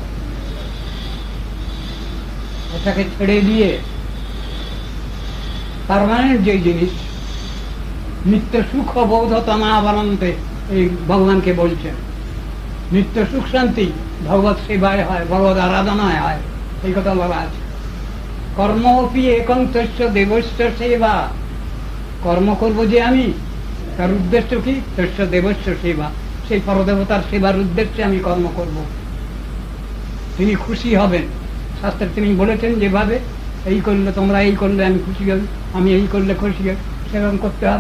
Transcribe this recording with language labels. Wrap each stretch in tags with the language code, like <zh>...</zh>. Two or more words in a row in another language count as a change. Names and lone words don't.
<bn>এটাকে ছেড়ে দিয়ে পার্মানেন্ট যে জিনিস, নিত্য সুখ বোধতমা বানান্তে, এই ভগবানকে বলছেন। নিত্য সুখ শান্তি ভগবত সেবায় হয়, ভগবত আরাধনায় হয়, এই কথা বলা আছে।</bn> <sa>কর্ম অপি একং তস্য দেবস্য সেবা।</sa> <bn>কর্ম করব যে আমি, তার উদ্দেশ্য কি?</bn> <sa>তস্য দেবস্য সেবা,</sa> <bn>সেই পরদেবতার সেবার উদ্দেশ্যে আমি কর্ম করব। তিনি খুশি হবেন। শাস্ত্রে তিনি বলেছেন যেভাবে এই করলে তোমরা এই করলে আমি খুশি হই, আমি এই করলে খুশি হই, সেরকম করতে হবে।</bn>